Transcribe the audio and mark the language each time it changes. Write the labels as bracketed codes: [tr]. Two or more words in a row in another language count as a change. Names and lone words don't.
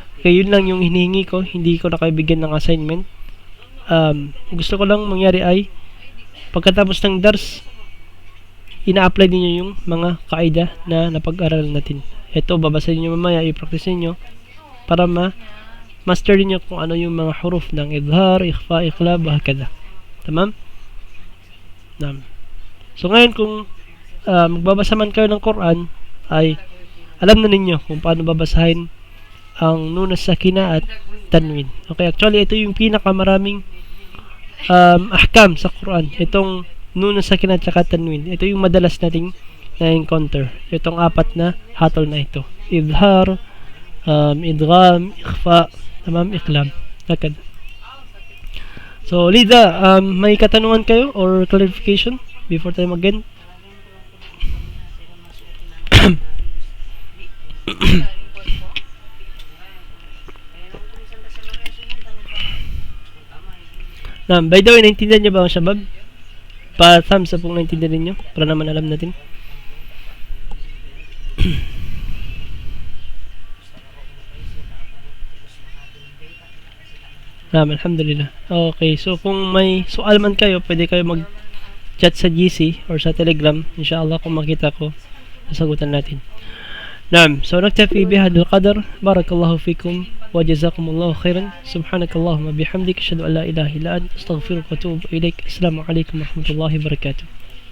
[tl] Okay, yun lang yung hinihingi ko. Hindi ko na kayo bigyan ng assignment. Gusto ko lang mangyari ay pagkatapos ng dars, ina-apply niyo yung mga kaida na napag-aralan natin. Ito, babasahin niyo mamaya, i-practice niyo para master niyo kung ano yung mga huruf ng idhar, ikhfa, iqlab, hakada. [ar] Tamam? Naam. [tl] So ngayon kung magbabasa man kayo ng Quran, ay alam na ninyo kung paano babasahin ang [ar] nun sakina [tl] at tanwin. [en] Okay, actually [tl] ito yung pinakamaraming ahkam sa Quran. Itong [ar] nun sakina [tl] at saka tanwin. Ito yung madalas nating na-encounter. Itong 4 na hatol na ito. Idhar, idgham, ikhfa, tamam, iqlab. Lakad. So, Lida, may katanungan kayo [en] or clarification before [tl] tayo mag-end? [en] By the way, [tl] naintindihan nyo ba ang Shabab? Pa-thumbs up kung naintindihan nyo para naman alam natin. Alhamdulillah. [en] Okay, so [tl] kung may sual man kayo, pwede kayo mag-chat sa GC or sa Telegram. Inshallah, kung makita ko, sasagutan natin. [ar] نعم سنكتفي بهذا القدر بارك الله فيكم وجزاكم الله خيرا سبحانك اللهم بحمدك أشهد أن لا إله إلا أنت أستغفرك وأتوب إليك السلام عليكم ورحمة الله وبركاته